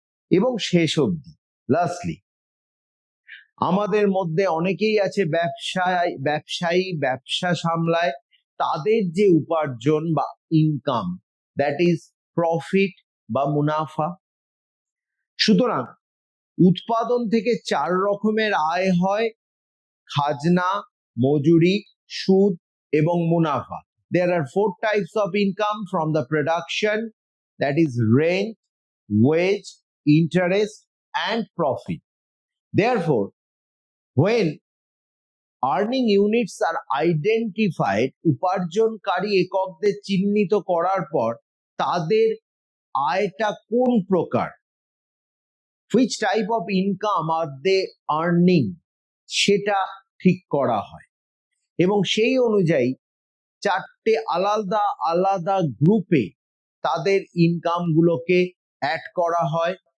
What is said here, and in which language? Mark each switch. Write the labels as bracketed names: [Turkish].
[Bangla] এবং শেষ অবধি লাস্টলি আমাদের মধ্যে অনেকেই আছে ব্যবসায়ী ব্যবসা সামলায়, তাদের যে উপার্জন বা ইনকাম, [English] that is profit [Bangla] বা মুনাফা। সুতরাং উৎপাদন থেকে 4 রকমের আয় হয়: খাজনা, মজুরি, সুদ এবং মুনাফা। [English] There are 4 types of income from the production, that is rent, wage, interest and profit. Therefore, when earning units are identified, [Bangla] উপার্জনকারী এককদের চিহ্নিত করার পর তাদের আয়টা কোন প্রকার, [English] which type of income are they earning, [Bangla] সেটা ঠিক করা হয় এবং সেই অনুযায়ী 4টে আলাদা আলাদা গ্রুপে তাদের ইনকাম গুলোকে অ্যাড করা হয়।